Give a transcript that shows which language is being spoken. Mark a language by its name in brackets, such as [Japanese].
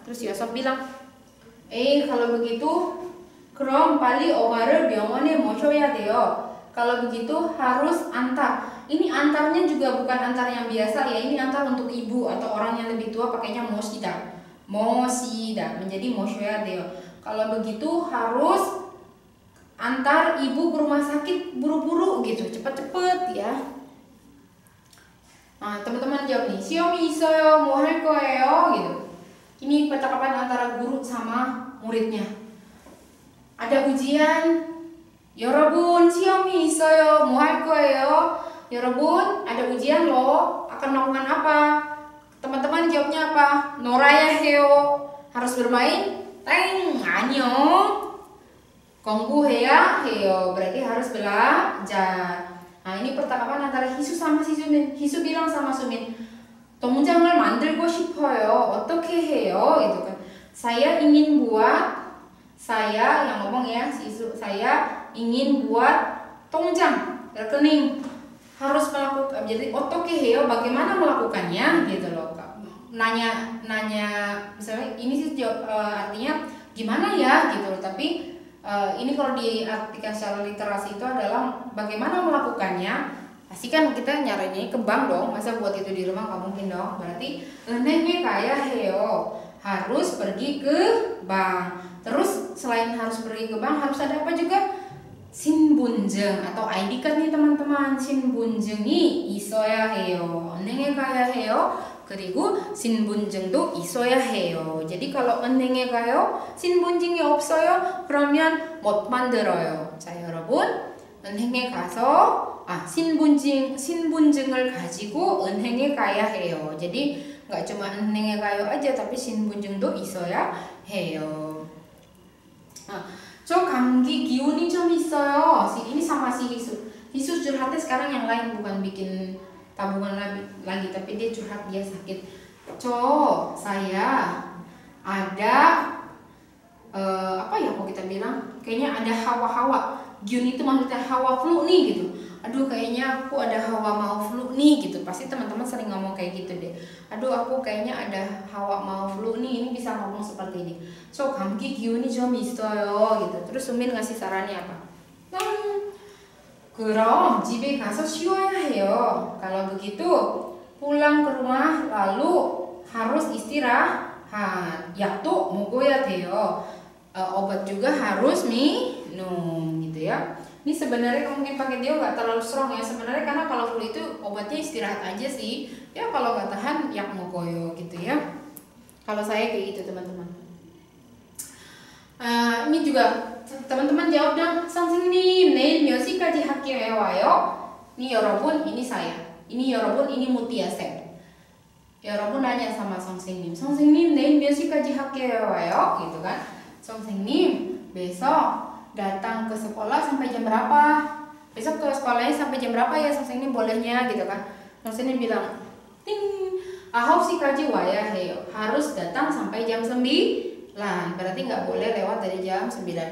[Indonesian] Terus Yosop bilang, kalau begitu [Korean] 그럼 빨리 엄마를 병원에 모셔야 돼요. [Indonesian] Kalau begitu harus antar. Ini antarnya juga bukan antar yang biasa ya, ini antar untuk ibu atau orang yang lebih tua pakainya moshida menjadi mo셔야 돼요. Kalau begitu harus antar ibu ke rumah sakit buru-buru gitu, cepet-cepet ya. Nah, teman-teman jawab nih, [Korean] 시험이 있어요, 뭐 할 거예요? [Indonesian] gitu. Ini percakapan antara guru sama muridnya. Ada ujian, [Korean] 여러분 시험이 있어요, 뭐 할 거예요? [Indonesian] 여러분, ada ujian loh, akan melakukan apa? Teman-teman jawabnya apa? [Korean] 놀아야 해요. [Indonesian] Harus bermain? [Korean] 땡, 아니요. 공부해야 해요. [Indonesian] Berarti harus belajar. Nah, ini percakapan antara Hisu sama si Sumin. Hisu bilang sama Sumin, [Korean] 동장을 만들고 싶어요. 어떻게 해요? [Indonesian] Gitu kan. Saya ingin buat, saya yang ngomong ya, Hisu, saya ingin buat 동장, rekening. Harus melakukan. Jadi 어떻게 해요? Bagaimana melakukannya? Gitu loh. Nanya misalnya ini sih artinya gimana ya gitu loh. Tapi ini kalau diartikan secara literasi itu adalah bagaimana melakukannya. Pasti kan kita nyarinya ke bank dong, masa buat itu di rumah nggak mungkin dong. [Korean] Berarti 은행에 가야 해요. [Indonesian] Harus pergi ke bank. Terus selain harus pergi ke bank, harus ada apa juga? 신분증 atau ID card nih teman-teman. [Korean] 신분증이 있어야 해요. 은행에 가야 해요. 그리고 신분증도 있어야 해요. [Indonesian] jadi kalau [Korean] 은행에 가요, 신분증이 없어요, 그러면 못 만들어요. 자, 여러분, 은행에 가서 신분증을 가지고 은행에 가야 해요. jadi nggak cuma 은행에 가요 aja, tapi 신분증도 있어야 해요. 저 감기 기운이 좀 있어요. [Indonesian] Ini sama si Hisu. Hisu curhatnya sekarang yang lain, bukan bikin tabungan lagi, tapi dia curhat dia sakit. Saya ada apa ya kok kita bilang, kayaknya ada hawa-hawa. Giun itu maksudnya hawa flu nih gitu. Aduh kayaknya aku ada hawa mau flu nih gitu. Pasti teman-teman sering ngomong kayak gitu deh. Aduh aku kayaknya ada hawa mau flu nih. Ini bisa ngomong seperti ini. [Korean] 감기 기운이 좀 있어요 [Indonesian] gitu. Terus Sumin ngasih sarannya apa? [Korean] 그럼 집에 가서 쉬어야 해요. [Indonesian] Kalau begitu pulang ke rumah lalu harus istirahat. [Korean] 약도 먹어야 돼요. [Indonesian] Obat juga harus minum gitu ya. Ini sebenarnya mungkin pakai dia nggak terlalu strong ya. Sebenarnya karena kalau flu itu obatnya istirahat aja sih. Ya kalau nggak tahan [Korean] 약 먹어요 [Indonesian] gitu ya. Kalau saya kayak gitu teman-teman. Ini juga teman-teman jawab dong. [Korean] 선생님 내일 몇 시까지 학교에 와요? [Indonesian] Ini 여러분, ini saya. Ini 여러분, ini Mutia Sen. 여러분 nanya sama 선생님. [Korean] 선생님 내일 몇 시까지 학교에 와요? [Indonesian] Gitu kan. 선생님 besok datang ke sekolah sampai jam berapa? Besok ke sekolahnya sampai jam berapa ya 선생님 bolehnya gitu kan. [Korean] 선생님 bilang ting 9시까지 와야 해요. [Indonesian] Harus datang sampai jam 9. Berarti nggak boleh lewat dari jam 9.